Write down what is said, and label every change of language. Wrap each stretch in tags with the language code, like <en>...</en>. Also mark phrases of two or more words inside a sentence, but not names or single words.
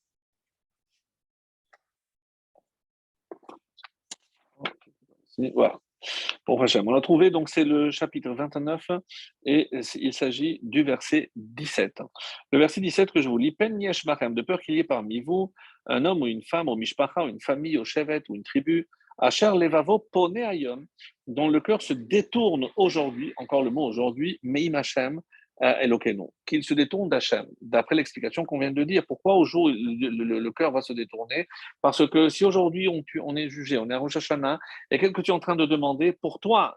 <fr>Voilà. Pour Hachem. On l'a trouvé, donc c'est le chapitre 29 et il s'agit du verset 17. Le verset 17 que je vous lis,</fr> <he>פן יש בכם,</he> <fr>de peur qu'il y ait parmi vous un homme ou une femme, ou mishpacha, ou une famille, ou chevet, ou une tribu,</fr> <he>אשר לבבו פונה היום,</he> <fr>dont le cœur se détourne aujourd'hui, encore le mot aujourd'hui,</fr> <he>מעם השם אלוקינו,</he> <fr>qu'il se détourne d'Hachem, d'après l'explication qu'on vient de dire. Pourquoi au jour le cœur va se détourner? Parce que si aujourd'hui on est jugé, on est à Rosh Hashanah, et qu'est-ce que tu es en train de demander pour toi?</fr>